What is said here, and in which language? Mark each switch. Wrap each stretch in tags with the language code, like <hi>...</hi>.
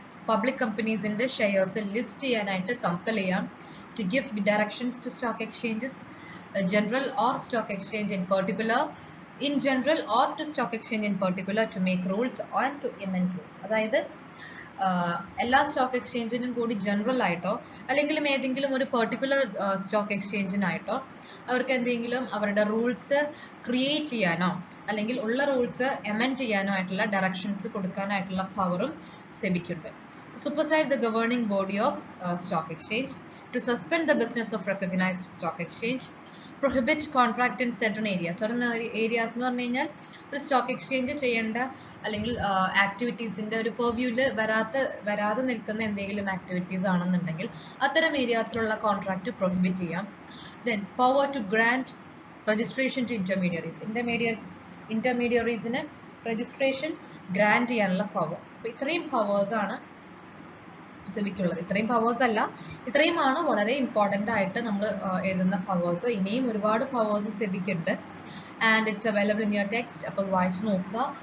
<ml>Public കമ്പനീസിന്റെ shares list ചെയ്യാനായിട്ട് compel ചെയ്യാം.</ml> <en>To give directions to stock exchanges, general or stock exchange in particular, in general or to stock exchange in particular, to make rules and to amend rules.</en> <ml>അതായത് എല്ലാ stock എക്സ്ചേഞ്ചിനും കൂടി general ആയിട്ടോ അല്ലെങ്കിൽ ഏതെങ്കിലും ഒരു particular stock എക്സ്ചേഞ്ചിനായിട്ടോ അവർക്ക് എന്തെങ്കിലും അവരുടെ റൂൾസ് ക്രിയേറ്റ് ചെയ്യാനോ അല്ലെങ്കിൽ ഉള്ള റൂൾസ് എമെൻഡ് ചെയ്യാനോ ആയിട്ടുള്ള ഡയറക്ഷൻസ് കൊടുക്കാനായിട്ടുള്ള പവറും സെബിക്കുണ്ട്.</ml> <en>Supersede the governing body of stock exchange, to suspend the business of recognized stock exchange, prohibit contract in certain areas.</en> <ml>Certain areas എന്ന് പറഞ്ഞു കഴിഞ്ഞാൽ ഒരു സ്റ്റോക്ക് എക്സ്ചേഞ്ച് ചെയ്യേണ്ട അല്ലെങ്കിൽ ആക്ടിവിറ്റീസിന്റെ ഒരു പെർവ്യൂവിൽ വരാതെ നിൽക്കുന്ന എന്തെങ്കിലും ആക്ടിവിറ്റീസ് ആണെന്നുണ്ടെങ്കിൽ അത്തരം ഏരിയാസിലുള്ള കോൺട്രാക്ട് പ്രൊഹിബിറ്റ് ചെയ്യാം.</ml> <en>Then power to grant registration to intermediaries.</en> <ml>ഇന്റർമീഡിയറീസിന് registration grand ചെയ്യാനുള്ള പവർ. അപ്പോൾ ഇത്രയും പവേഴ്സ് ആണ് സെബിക്കുള്ളത്. ഇത്രയും പവേഴ്സ് അല്ല, ഇത്രയുമാണ് വളരെ ഇമ്പോർട്ടൻ്റ് ആയിട്ട് നമ്മൾ എഴുതുന്ന പവേഴ്സ്. ഇനിയും ഒരുപാട് powers സെബിക്കുണ്ട്.</ml> <en>And it's available in your text.</en> <ml>അപ്പോൾ വായിച്ച് നോക്കുക.</ml>